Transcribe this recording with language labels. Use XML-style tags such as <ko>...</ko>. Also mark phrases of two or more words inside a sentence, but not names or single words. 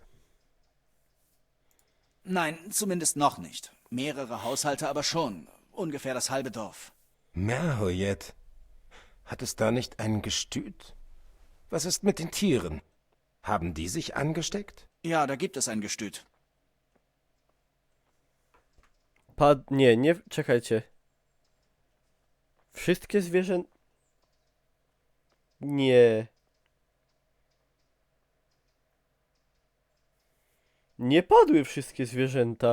<de>Nein, zumindest noch nicht. Mehrere Haushalte aber schon. Ungefähr das halbe Dorf. Meerhuyet. Hat es da nicht ein Gestüt? Was ist mit den Tieren? Haben die sich angesteckt? Ja, da gibt es ein Gestüt.</de> <pl>Nie, czekajcie. Wszystkie zwierzęta... Nie. Nie padły wszystkie zwierzęta.</pl>